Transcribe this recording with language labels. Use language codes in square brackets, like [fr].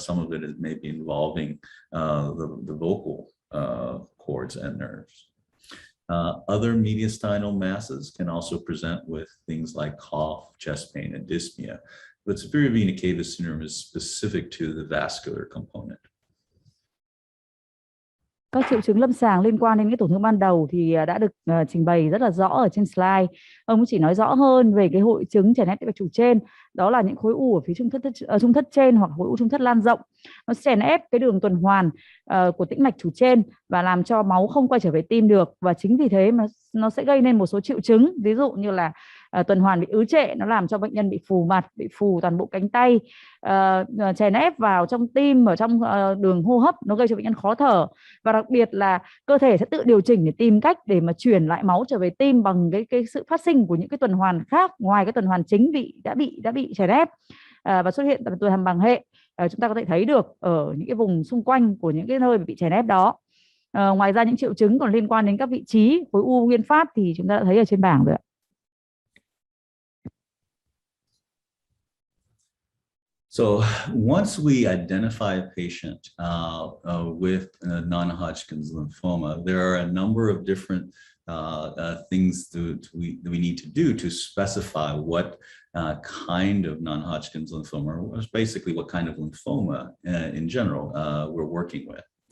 [en] Some of it is maybe involving the vocal cords and nerves. Other mediastinal masses can also present with things like cough, chest pain, and dyspnea. But superior vena cava syndrome is specific to the vascular component. [vi] Các triệu chứng lâm sàng liên quan đến cái tổn thương ban đầu thì đã được trình bày rất là rõ ở trên slide. Ông chỉ nói rõ hơn về cái hội chứng chèn ép tĩnh mạch chủ trên, đó là những khối u ở phía trung thất trên hoặc khối u trung thất lan rộng. Nó chèn ép cái đường tuần hoàn của tĩnh mạch chủ trên và làm cho máu không quay trở về tim được, và chính vì thế mà nó sẽ gây nên một số triệu chứng, ví dụ như là tuần hoàn bị ứ trệ, nó làm cho bệnh nhân bị phù mặt, bị phù toàn bộ cánh tay, chèn ép vào trong tim, ở trong đường hô hấp, nó gây cho bệnh nhân khó thở, và đặc biệt là cơ thể sẽ tự điều chỉnh để tìm cách để mà chuyển lại máu trở về tim bằng cái sự phát sinh của những cái tuần hoàn khác ngoài cái tuần hoàn chính đã bị chèn ép, và xuất hiện tại tuần hoàn bằng hệ. Chúng ta có thể thấy được ở những cái vùng xung quanh của những cái nơi bị chèn ép đó. Ngoài ra những triệu chứng còn liên quan đến các vị trí khối u nguyên phát thì chúng ta đã thấy ở trên bảng rồi ạ. [en] So once we identify a patient with non-Hodgkin's lymphoma, there are a number of different things that we need to do to specify what kind of non-Hodgkin's lymphoma, or basically what kind of lymphoma in general we're working with.